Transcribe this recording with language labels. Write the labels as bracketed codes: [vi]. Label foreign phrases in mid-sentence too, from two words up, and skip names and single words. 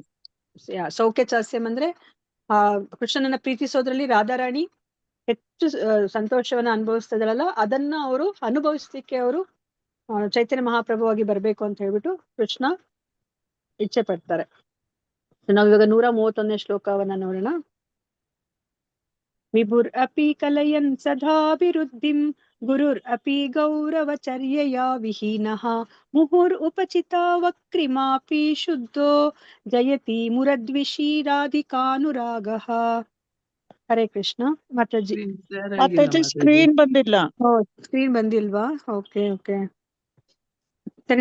[sa] ಸೌಖ್ಯ ಚಾಸ್ಯಂ [kn] ಅಂದ್ರೆ ಕೃಷ್ಣನನ್ನ ಪ್ರೀತಿಸೋದ್ರಲ್ಲಿ ರಾಧಾರಾಣಿ ಹೆಚ್ಚು ಸಂತೋಷವನ್ನ ಅನುಭವಿಸ್ತದಲ್ಲ, ಅದನ್ನ ಅವರು ಅನುಭವಿಸ್ಲಿಕ್ಕೆ ಅವರು ಚೈತನ್ಯ ಮಹಾಪ್ರಭುವಾಗಿ ಬರ್ಬೇಕು ಅಂತ ಹೇಳ್ಬಿಟ್ಟು ಕೃಷ್ಣ ಇಚ್ಛೆ ಪಡ್ತಾರೆ. ನಾವಿವಾಗ 131ನೇ ಶ್ಲೋಕವನ್ನ ನೋಡೋಣ. [sa] ವಿಭುರ್ ಅಪಿ ಕಲಯನ್ ಸದಾಭಿವೃದ್ಧಿಂ ಗುರುರ್ ಅಪಿ ಗೌರವಚರ್ಯಯಾ ವಿಹೀನಃ ಮುಹುರ್ ಉಪಚಿತ ವಕ್ರಿಮಾಪಿ ಶುದ್ಧೋ ಜಯತಿ ಮುರದ್ವಿಷಿ ರಾಧಿಕಾನುರಾಗಃ. [kn] ಹರೇ ಕೃಷ್ಣ. ಮಾತಾಜಿ. ಮಾತಾಜಿ ಸ್ಕ್ರೀನ್ ಬಂದಿಲ್ಲ. ಸ್ಕ್ರೀನ್ ಬಂದಿಲ್ವಾ? [en] okay okay, [kn] ಸರಿ.